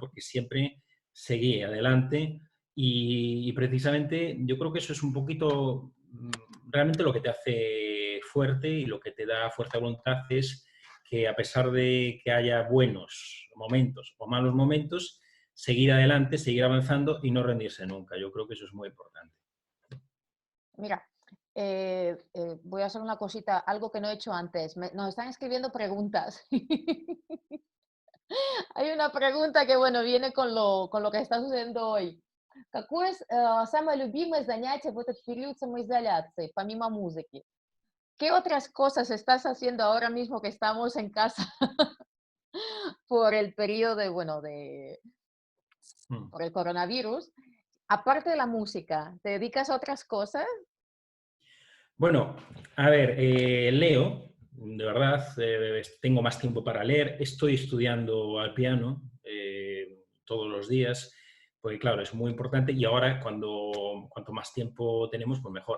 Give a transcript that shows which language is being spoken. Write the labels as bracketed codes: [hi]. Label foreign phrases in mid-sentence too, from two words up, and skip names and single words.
[es] Porque siempre seguí adelante y precisamente yo creo que eso es un poquito realmente lo que te hace fuerte y lo que te da fuerza de voluntad es que a pesar de que haya buenos momentos o malos momentos, seguir adelante, seguir avanzando y no rendirse nunca. Yo creo que eso es muy importante. Mira, voy a hacer una cosita, algo que no he hecho antes. Nos están escribiendo preguntas. Hay una pregunta que, bueno, viene con lo que está sucediendo hoy. [ru] Какое самое любимое занятие в этот период самоизоляции, помимо музыки? [es] ¿Qué otras cosas estás haciendo ahora mismo que estamos en casa por el periodo de, bueno, Mm. por el coronavirus? Aparte de la música, ¿te dedicas a otras cosas? Bueno, a ver, leo, de verdad, tengo más tiempo para leer, estoy estudiando al piano todos los días, porque claro, es muy importante y ahora cuanto más tiempo tenemos, pues mejor.